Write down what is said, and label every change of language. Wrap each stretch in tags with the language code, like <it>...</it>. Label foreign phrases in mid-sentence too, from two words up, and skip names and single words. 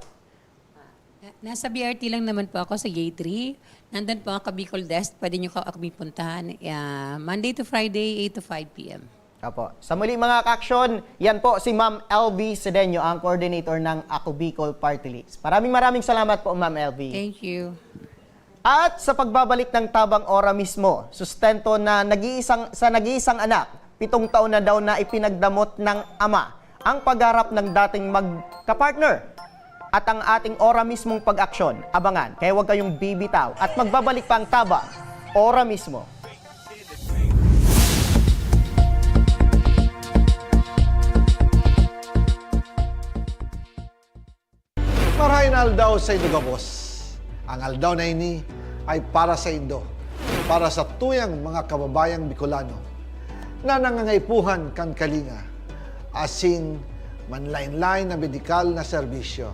<tl>Nasa BRT lang naman po ako sa Gate 3. Nandun po ang Bicol Desk. Pwede nyo kami puntahan.</tl> <en>Monday to Friday, 8 to 5 p.m.</en> <tl>Apo. Sa muli mga ka-aksyon, yan po si Ma'am LV Sedeño, ang coordinator ng Ako Bicol Party List. Maraming salamat po, Ma'am LV.</tl> <en>Thank you.</en> <tl>At sa pagbabalik ng Tabang Ora mismo, sustento na nag-iisang anak, 7 taon na daw na ipinagdamot ng ama ang pagharap ng dating magkapartner. At ang ating Ora mismong pag-aksyon, abangan, kaya huwag kayong bibitaw. At magbabalik pa ang Tabang Ora mismo.</tl> <bik>Marahin aldaw sa Indo Gabos. Ang aldaw na ini ay para sa Indo, para sa tuyang mga kababayang Bicolano na nangangaipuhan kan kalinga, asin manlain-lain na medikal na serbisyo.</bik>